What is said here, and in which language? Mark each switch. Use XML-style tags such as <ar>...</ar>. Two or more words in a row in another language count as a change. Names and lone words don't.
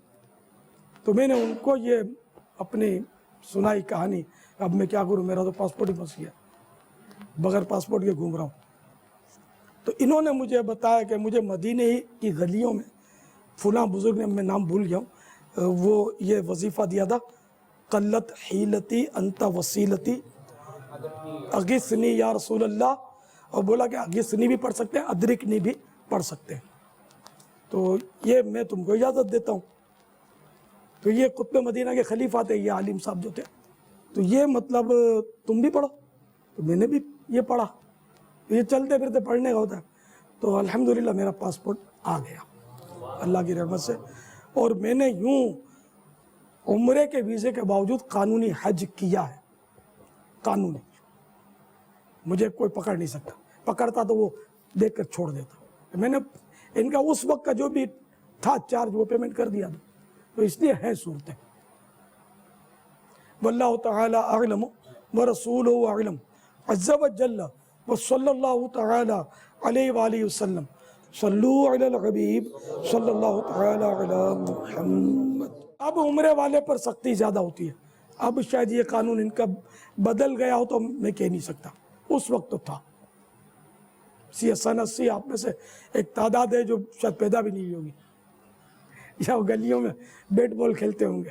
<hi>तो मैंने उनको ये अपनी सुनाई कहानी, अब मैं क्या करूं, मेरा तो पासपोर्ट ही फंस गया, बगैर पासपोर्ट के घूम रहा हूँ। तो इन्होंने मुझे बताया कि मुझे मदीने ही की गलियों में फुला बुजुर्ग ने, मैं नाम भूल गया हूँ, वो ये वजीफ़ा दिया था,</hi> <ar>قلت حيلتي أنت وسيلتي أغثني يا رسول الله,</ar> <hi>और बोला कि अगिसनी भी पढ़ सकते हैं, अदरिकनी भी पढ़ सकते हैं। तो ये मैं तुमको इजाज़त देता हूँ। तो ये कुतुब मदीना के खलीफा थे, ये आलिम साहब जो थे, तो ये मतलब तुम भी पढ़ो। तो मैंने भी ये पढ़ा। तो ये चलते फिरते पढ़ने का होता है। तो अल्हम्दुलिल्लाह मेरा पासपोर्ट आ गया अल्लाह की रहमत से, और मैंने यूं उम्रे के वीज़े के बावजूद कानूनी हज किया है। कानूनी, मुझे कोई पकड़ नहीं सकता, पकड़ता तो वो देख कर छोड़ देता। मैंने इनका उस वक्त का जो भी था चार्ज वो पेमेंट कर दिया था। तो इसलिए है सूरतें।</hi> <ar>والله تعالى أعلم ورسوله أعلم عز وجل وصلى الله تعالى عليه وآله وسلم صلوا على الحبيب صلى الله تعالى على محمد.</ar> <hi>अब उम्रे वाले पर सख्ती ज़्यादा होती है। अब शायद ये कानून इनका बदल गया हो तो मैं कह नहीं सकता, उस वक्त तो था। 80 आप में से एक तादाद है जो शायद पैदा भी नहीं होगी, या वो गलियों में बैट बॉल खेलते होंगे।</hi>